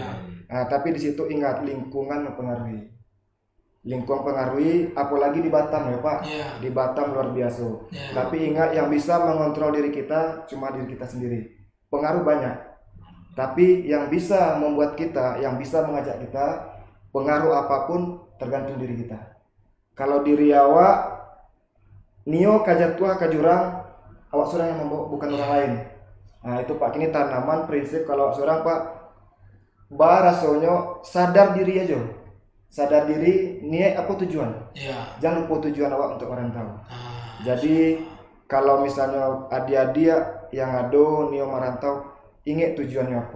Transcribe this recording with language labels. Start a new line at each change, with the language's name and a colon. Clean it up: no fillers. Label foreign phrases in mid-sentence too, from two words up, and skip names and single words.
Indonesian: Tapi di situ ingat lingkungan mempengaruhi. Lingkungan pengaruhi, apalagi di Batam ya Pak. Iya. Di Batam luar biasa. Iya. Tapi ingat yang bisa mengontrol diri kita cuma diri kita sendiri. Pengaruh banyak. Tapi yang bisa membuat kita, yang bisa mengajak kita, pengaruh apapun tergantung diri kita.
Minangkabau: Kalau diri awak nio kajatua kajurang, awak seorang yang membawa, bukan orang lain.
Indonesian: Nah itu Pak, ini tanaman prinsip kalau awak seorang Pak, rasanya sadar diri aja. Sadar diri, niat apa tujuan. Iya. Jangan lupa tujuan awak untuk merantau. Jadi kalau misalnya adik-adik yang ada nio merantau, ingat tujuannya apa.